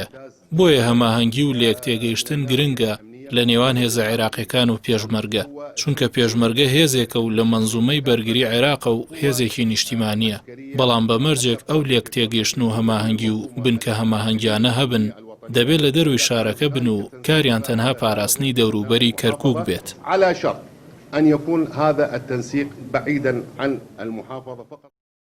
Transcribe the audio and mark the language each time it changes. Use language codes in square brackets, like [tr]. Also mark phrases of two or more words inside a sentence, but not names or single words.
[ckb] بۆیە هەماهەنگی و لێکتێگەیشتن گرنگە لە نێوان هێزە عێراقیەکان و پێشمەرگە، چونکە پێشمەرگە هێزێکە و لە مەنزومەی بەرگری عێراقە و هێزێکی نیشتیمانیە. بەڵام بەمەرجێک ئەو لێکتێگەیشتن و هەماهەنگی و بنکە هەماهەنگیانە هەبن دەبێت لە دەروی شارەکە بن و کاریان تەنها پاراستنی دەوروبەری کەرکووک بێت. [ar] على شرط أن يكون هذا التنسيق بعيدا عن المحافظة فقط.